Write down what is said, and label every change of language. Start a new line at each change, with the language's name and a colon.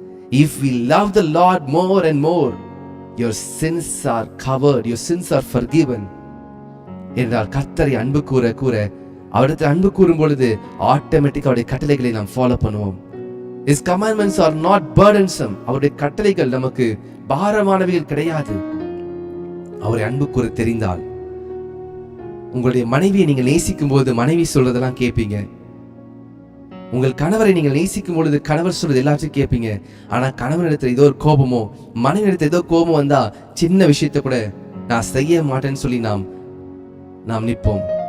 English: If we love the Lord more and more, your sins are covered, your sins are forgiven.
Tamil: என்றால் கர்த்தரை அன்பு கூற கூற, அவரிடத்தில் அன்பு கூறும் பொழுது ஆட்டோமேட்டிக் அவருடைய கட்டளைகளை நாம் ஃபாலோ பண்ணுவோம்.
English: His commandments are not burdensome.
Tamil: அவருடைய கட்டளைகள் நமக்கு பாரமானவைகள் கிடையாது. அவரை அன்பு கூற தெரிந்தால், உங்களுடைய மனைவியை நீங்கள் நேசிக்கும் போது மனைவி சொல்றதெல்லாம் கேட்பீங்க. உங்கள் கணவரை நீங்கள் நேசிக்கும் பொழுது கணவர் சொல்றது எல்லாத்தையும் கேட்பீங்க. ஆனா கணவனிடத்தில் ஏதோ ஒரு கோபமோ, மனைவியிடத்தில் ஏதோ கோபம் வந்தா சின்ன விஷயத்தை கூட நான் செய்ய மாட்டேன்னு சொல்லி நாம் நிற்போம்.